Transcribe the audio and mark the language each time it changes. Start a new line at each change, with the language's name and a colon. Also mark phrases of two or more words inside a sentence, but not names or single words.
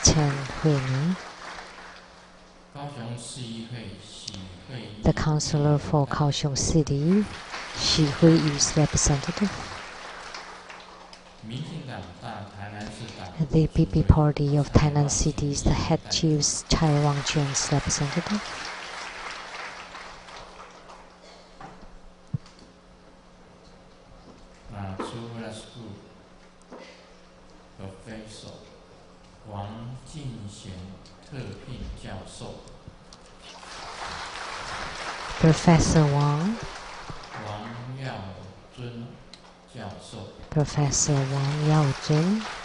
English: Chen Hui-mi, the Councillor for Kaohsiung City, Xi Hui-yu's representative, the PP Party of Tainan Cities, the head chief's Chai Wang-chuan's representative, Professor Wang Jingxian, Professor Wang, Professor Wang Yaozun,